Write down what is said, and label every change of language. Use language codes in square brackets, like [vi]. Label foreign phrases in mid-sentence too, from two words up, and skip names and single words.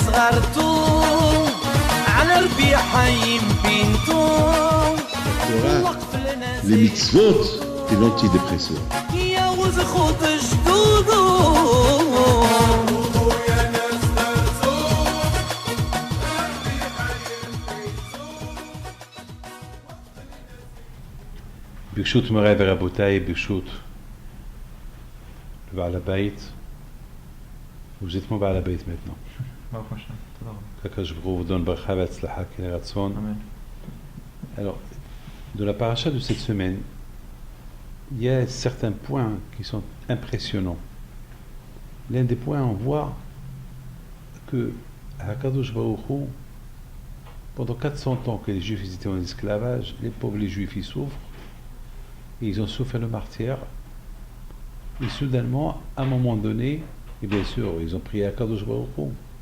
[fr] Les mitzvot et l'antidépresseur. [he] ברשות מוריי ורבותיי, ברשות בעל הבית, [fr] vous êtes mon [he] בעל הבית [fr] maintenant. [he] ברוך השם, תודה רבה. [fr] qu' [he] הקדוש ברוך הוא [fr] vous donne [he] ברכה והצלחה כרצון. [fr] Amen. Alors, dans la paracha de cette semaine, il y a certains points qui sont impressionnants. L'un des points, on voit que [he] הקדוש ברוך הוא, [fr] pendant 400 ans que les Juifs étaient en esclavage, les pauvres les Juifs ils souffrent, et ils ont souffert le martyre, et soudainement, à un moment donné, et bien sûr, ils ont prié [he] הקדוש ברוך הוא,